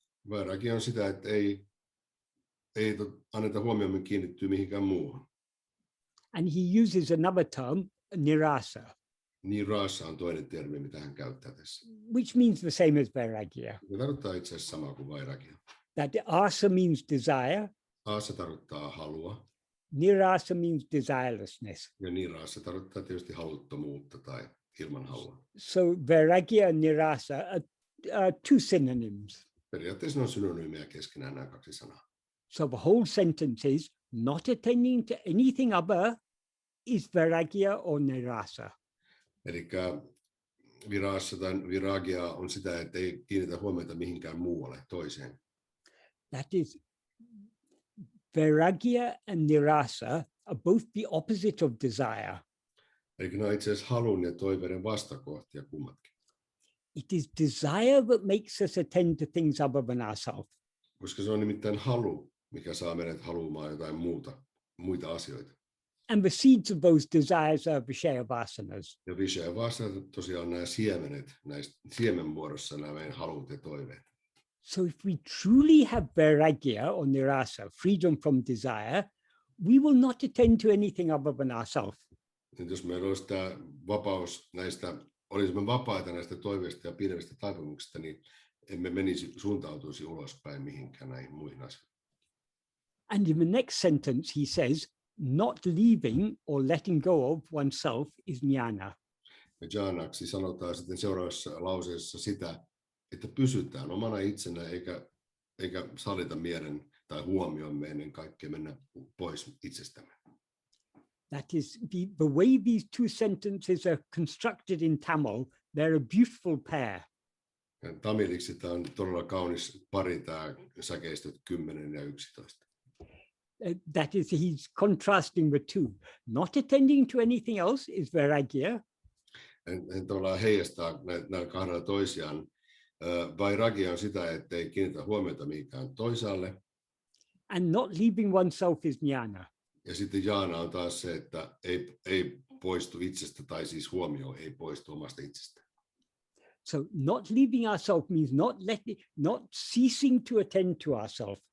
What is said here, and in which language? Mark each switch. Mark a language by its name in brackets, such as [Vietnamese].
[Finnish] Vairagya on sitä, että ei anneta huomioon kiinnittyä mihinkään muuhun. [English] And he uses another term, nirasa, [Finnish] Nirasa on toinen termi, mitä hän käyttää tässä. [English] which means the same as vairagya. [Finnish] Se tarkoittaa itse asiassa samaa kuin vairagya. [English] That asa means desire, [Finnish] Asa tarkoittaa halua, [English] nirasa means desirelessness. [Finnish] ja nirasa tarkoittaa tietysti haluttomuutta tai ilman halua. [English] So vairagya and nirasa are two synonyms. [Finnish] Periaatteessa ne on synonyymejä keskenään nämä kaksi sanaa. [English] So the whole sentence is, not attending to anything other is vairagya or nirasa. [Finnish] Eli virassa tai viragya on sitä, että ei kiinnitä huomiota mihinkään muualle toiseen. [English] That is, vairagya and nirasa are both the opposite of desire. [Finnish] Eli ne on itse asiassa halun ja toiveiden vastakohtia kummatkin. [English] It is desire that makes us attend to things other than ourselves. [Finnish] Koska se on nimittäin halu, mikä saa meidät haluamaan jotain muita asioita. [English] And the seeds of those desires are vishaya-vasanas. [Finnish] Ja vishaya-vasanat tosiaan nämä siemenet, näistä siemenmuodossa nämä meidän halut ja toiveet. [English] So if we truly have vairagya or nirasa, freedom from desire, we will not attend to anything other than ourselves. [Finnish] Jos meillä olisi tämä vapaus näistä, olisimme vapaita näistä toiveista ja pienemmistä taipumuksista, niin emme suuntautuisi ulospäin mihinkään näihin muihin asioihin. [English] And in the next sentence, he says, not leaving or letting go of oneself is jnana. [Finnish] Ja jhanaksi sanotaan sitten seuraavassa lauseessa sitä, että pysytään omana itsenä eikä salita mielen tai huomioon ennen kaikkea mennä pois itsestämme. [English] That is, the way these two sentences are constructed in Tamil, they're a beautiful pair. [Finnish] Ja tamiliksi tämä on todella kaunis pari, tämä säkeistöt 10 ja 11. [English] That is, he's contrasting the two. Not attending to anything else is vairagya. [Finnish] Hän tavallaan heijastaa näillä kahdella toisiaan. Vairagya on sitä, että ei kiinnitä huomiota mihinkään toisaalle. [English] And not leaving oneself is jnana. [Finnish] Ja sitten jhana on taas se, että ei poistu itsestä, tai siis huomio ei poistu omasta itsestä. [English] So not leaving ourselves means not ceasing to attend to ourselves.